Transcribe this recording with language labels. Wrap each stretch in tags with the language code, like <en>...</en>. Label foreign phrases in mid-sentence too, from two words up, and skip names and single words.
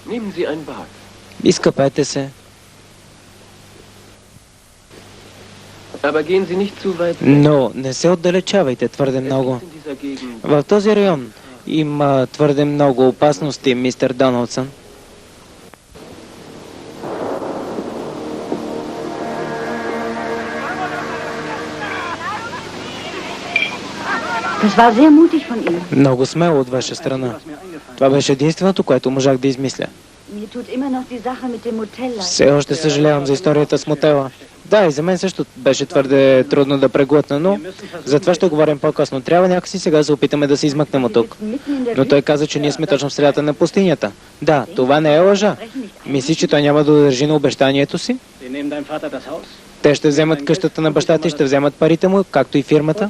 <bg>Изкъпете се. Но не се отдалечавайте твърде много. В този район има твърде много опасности, мистер Доналдсън.</bg> <de>Das war sehr mutig von Ihnen.</de> <bg>Много смело от ваша страна. Това беше единственото, което можах да измисля.</bg> <de>Mir tut immer noch die Sache mit dem Motel leid.</de> <bg>Все още съжалявам за историята с мотела. Да, и за мен също беше твърде трудно да преглътна, но за това ще говорим по-късно. Трябва някакси сега да се опитаме да се измъкнем от тук. Но той каза, че ние сме точно в средата на пустинята. Да, това не е лъжа. Мислиш, че той няма да държи на обещанието си? Те ще вземат къщата на баща ти, ще вземат парите му, както и фирмата.</bg>